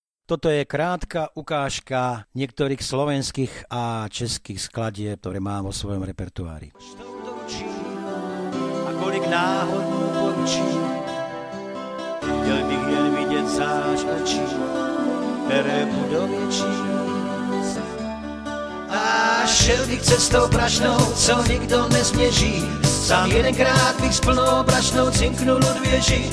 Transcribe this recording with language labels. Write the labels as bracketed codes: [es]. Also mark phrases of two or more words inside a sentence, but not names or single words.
[sk] Toto je krátka ukážka niektorých slovenských a českých skladieb, ktoré mám vo svojom repertoári. [cs] A kolik náhod mu poručí, chtěl bych jen vidět zář očí, které budou větší. A šel bych cestou prašnou, co nikdo nezměří. Sám jedenkrát bych s plnou prašnou cinknul od věží.